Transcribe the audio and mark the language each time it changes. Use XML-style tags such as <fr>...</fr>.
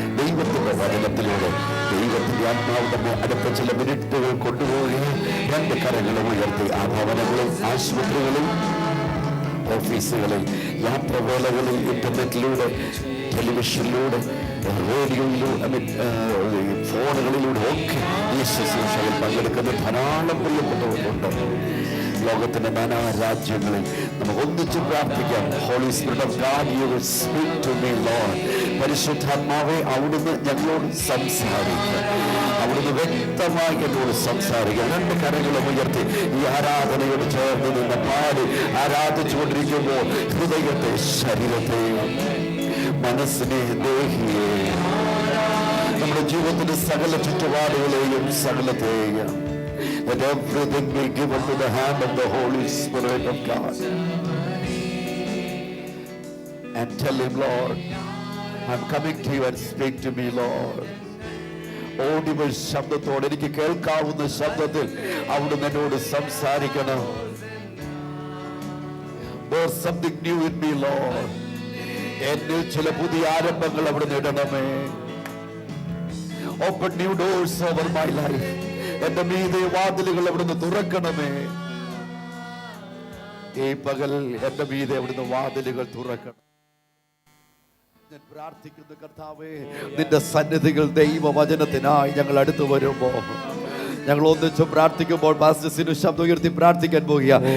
<ml>ദൈവത്തിന്റെ വചനത്തിലൂടെ ദൈവത്തിന്റെ ആത്മാവ് നമ്മെ അടുത്ത ചില മിനിറ്റുകൾ കൊണ്ടുപോവുകയും 2 കരങ്ങളും ഉയർത്തി ആ ഭവനങ്ങളിൽ, ആശുപത്രികളിൽ, ഓഫീസുകളിൽ, യാത്രവേളകളിൽ, ഇന്റർനെറ്റിലൂടെ, ടെലിവിഷനിലൂടെ, റേഡിയോയിലൂടെ, ഫോണുകളിലൂടെ ഒക്കെ ഈ ശുശ്രൂഷയിൽ പങ്കെടുക്കുന്ന ധാരാളം പ്രിയപ്പെട്ടവരുണ്ട്. ലോകത്തിന്റെ നാനാ രാജ്യങ്ങളിൽ നമുക്ക് ഒന്നിച്ച് പ്രാർത്ഥിക്കാം.</ml> <en>Holy spirit of God, you will speak to me Lord.</en> <ml>പരിശുദ്ധാത്മാവേ, അവിടുന്ന് ഞങ്ങളോട് സംസാരിക്കുക, അവിടുന്ന് വ്യക്തമായി എന്നോട് സംസാരിക്കുക. 2 കരങ്ങളും ഉയർത്തി ഈ ആരാധനയോട് ചേർന്ന് നിന്ന് പാടി ആരാധിച്ചുകൊണ്ടിരിക്കുമ്പോൾ ഹൃദയത്തെ, ശരീരത്തെയും മനസ്സിനെ, ദേഹിയെ, നമ്മുടെ ജീവിതത്തിന്റെ സകല ചുറ്റുപാടുകളെയും സകലത്തെയും,</ml> <en>let everything be given to the hand of the Holy Spirit of God, and tell him, Lord, I'm coming to you and speak to me, Lord.</en> <ml>Audible ശബ്ദത്തോടെ, എനിക്ക് കേൾക്കാവുന്ന ശബ്ദത്തിൽ അവിടുന്ന് എന്നോട് സംസാരിക്കണം.</ml> <en>There's something new in me, Lord.</en> <ml>എന്നിൽ ചില പുതിയ ആരംഭങ്ങൾ അവിടുന്ന് ഇടണമേ.</ml> <en>Open new doors over my life.</en> <ml>എന്റെ മീതെ വാതിലുകൾ അവിടുന്ന് തുറക്കണമേ. ഈ പകൽ എന്റെ മീതെ അവിടുന്ന് വാതിലുകൾ തുറക്കണം. ഞാൻ പ്രാർത്ഥിക്കുന്നു കർത്താവേ, നിന്റെ സന്നിധികൾ ദൈവവചനത്തിനായി ഞങ്ങൾ അടുത്തു വരുമ്പോൾ ഞങ്ങൾ ഒന്നിച്ചു പ്രാർത്ഥിക്കുമ്പോൾ പാസ്റ്റേഴ്സിന് ശബ്ദം ഉയർത്തി പ്രാർത്ഥിക്കാൻ പോകുക.</ml>